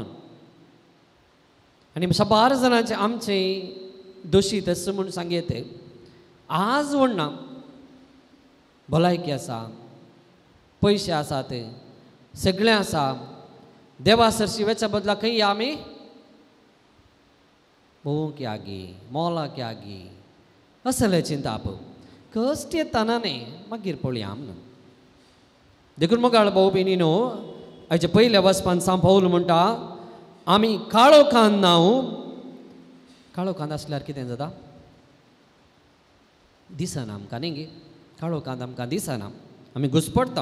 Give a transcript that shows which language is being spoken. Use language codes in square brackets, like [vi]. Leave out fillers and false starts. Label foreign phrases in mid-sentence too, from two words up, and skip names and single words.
[kok] आनी शंबर जाणांचे आमचे दोशी तस म्हूण सांगयत, आज म्हणना भलायकी आसा, पयशे आसात, सगळें आसा, देवा सरशी वेच्या बदला खंय आमी भोवंक क्या गे, मोला क्या गे, असले चिंताप कश्ट येताना न्ही, मागीर पळया म्हणून. देखून मोगाळ भाऊ भयणीनो, हाचे पयल्या वचपान सान पावल म्हणटा आमी काळोखान नाव. काळोखान आसल्यार कितें जाता? दिसना आमकां न्ही गे, काळोखांत आमकां दिसना, आमी घुस्पडटा.